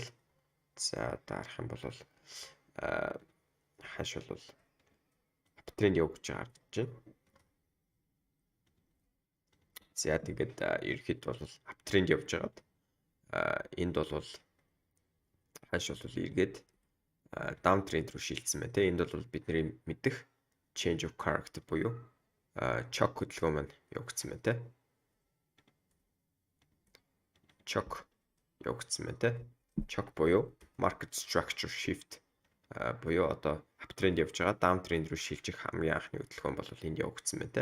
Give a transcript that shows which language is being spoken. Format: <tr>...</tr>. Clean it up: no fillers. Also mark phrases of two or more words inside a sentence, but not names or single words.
<mn>За дарах юм бол ханш бол аптренд явж байгаа харагдаж байна. За тэгээд ерөнхийдөө бол аптренд явж байгаад энд бол ханш бол эргээд даунтренд рүү шилжсэн байна. Энд бол бидний мэдэх</mn> <en>change of character</en> <mn>буюу чок хөдөлгөөн маань явагдсан байна. Чок явагдсан байна. Чок буюу</mn> <en>market structure shift</en> <mn>буюу одоо аптренд явж байгаа даунтренд рүү шилжих хамгийн анхны хөдөлгөөн бол энд явагдсан байна.</mn>